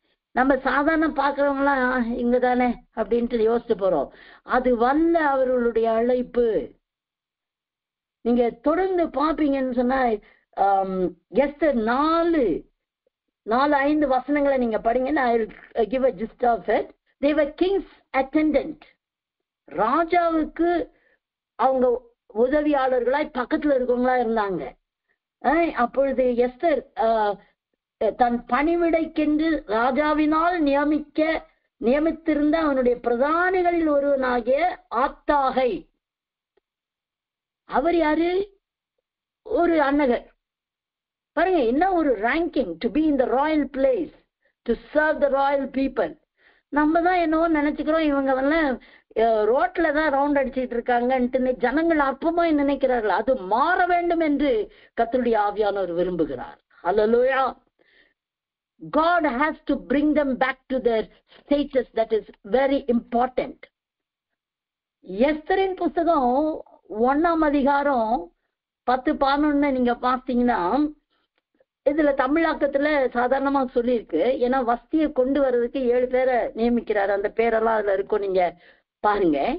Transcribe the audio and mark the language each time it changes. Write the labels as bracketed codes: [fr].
[ta] நம்ம சாதாரண பாக்குறவங்களாம் இங்க தானே அப்படின்ட்டு யோசிச்சு போறோம். அது வல்ல அவர்களுடைய அழைப்பு. நீங்க தொடர்ந்து பாப்பீங்கன்னு சொன்னா எஸ்தர் 4-5 வசனங்களை நீங்க படிங்கன்னா [en] I will give a gist of it. They were king's attendant. [ta] ராஜாவுக்கு அவங்க உதவியாளர்களாய் பக்கத்துல இருக்கவங்களா இருந்தாங்க. அப்பொழுது எஸ்தர் தன் பணிவிடைக்கென்று ராஜாவினால் நியமித்திருந்த அவனுடைய பிரதானிகளில் ஒருவனாகிய ஆத்தாகை, அவர் யாரு? ஒரு அன்னகர். [en] பாருங்க என்ன ஒரு ranking, to be in the royal place, to serve the royal people. [ta] நம்ம தான் என்னவோ நினைச்சுக்கிறோம் இவங்க ரோட்ல தான் ரவுண்ட் அடிச்சுட்டு இருக்காங்கன்ட்டு ஜனங்கள் அற்பமா நினைக்கிறார்கள். அது மாற வேண்டும் என்று கர்த்தருடைய ஆவியானவர் விரும்புகிறார். ஹல்லேலூயா. [en] God has to bring them back to their status. That is very important. [ta] எஸ்தரின் புஸ்தகம் 1ஆம் அதிகாரம் 10-11 நீங்க பார்த்தீங்கன்னா இதுல தமிழாக்கத்துல சாதாரணமா சொல்லியிருக்கு. ஏன்னா வஸ்தியை கொண்டு வர்றதுக்கு 7 பேரை நியமிக்கிறாரு. அந்த பேரெல்லாம் அதுல இருக்கும், நீங்க பாருங்க.